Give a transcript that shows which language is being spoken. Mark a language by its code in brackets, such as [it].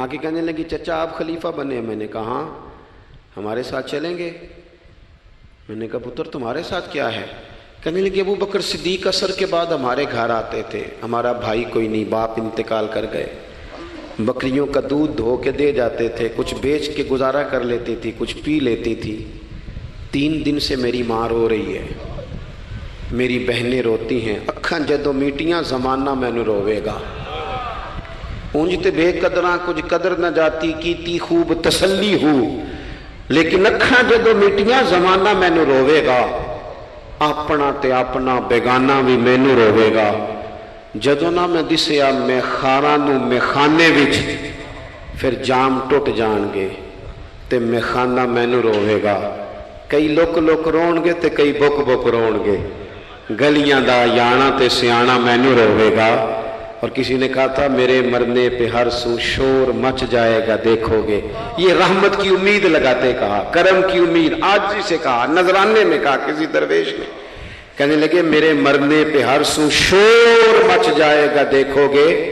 [ur] آ کے کہنے لگی چچا آپ خلیفہ بنے. میں نے کہا ہاں. ہمارے ساتھ چلیں گے؟ میں نے کہا پتر تمہارے ساتھ کیا ہے؟ کہنے لگی ابو بکر صدیق عصر کے بعد ہمارے گھر آتے تھے، ہمارا بھائی کوئی نہیں، باپ انتقال کر گئے، بکریوں کا دودھ دھو کے دے جاتے تھے، کچھ بیچ کے گزارا کر لیتی تھی، کچھ پی لیتی تھی. 3 دن سے میری ماں رو رہی ہے، میری بہنیں روتی ہیں، [pa] اکھاں جدو میٹیاں زمانہ مینو روے گا. اونج تے بے قدراں کچھ قدر نہ جاتی، کیتی خوب تسلی ہو، لیکن اکھاں جدو میٹیاں زمانہ مینو روے گا. اپنا تے اپنا بیگانہ بھی مینو روے گا. جدو نہ میں دسیا میں خاراں نو میں خانے وچ، پھر جام ٹوٹ جان گے تے میں خانہ مینو روے گا. کئی لک لک رون گے تے کئی بک بک رون گے. گلیاں دا یانا تے سیانا مینو روے گا. [ur] اور کسی نے کہا تھا میرے مرنے پہ ہر سو شور مچ جائے گا دیکھو گے. یہ رحمت کی امید لگاتے کہا، کرم کی امید، عاجزی سے کہا، نذرانے میں کہا کسی درویش نے. کہنے لگے میرے مرنے پہ ہر سو شور مچ جائے گا دیکھو گے.